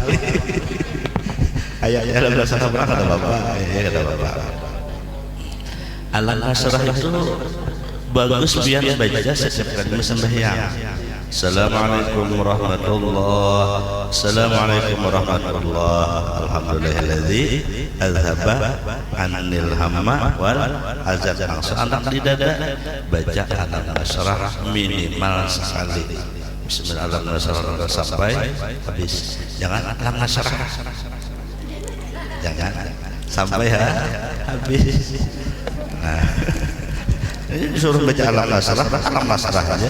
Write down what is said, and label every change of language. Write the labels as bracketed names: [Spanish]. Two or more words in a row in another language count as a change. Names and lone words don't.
[Indonesian] Ayahnya ada nasrah berapa ada bapak? Iya kata bapak. Alam nasrah itu bagus biar baca setiap kali sembahyang. [Arabic] السلام عليكم ورحمة الله. السلام عليكم ورحمة الله. الحمد لله الذي أذهب عنا الهم والحزن. [Indonesian] Langsung anak di dada baca alam nasrah minimal sekali. Bismillahirrahmanirrahim sampai habis. Jangan alam nasrah. Jangan sampai habis. Nah, ini disuruh baca alam nasrah aja.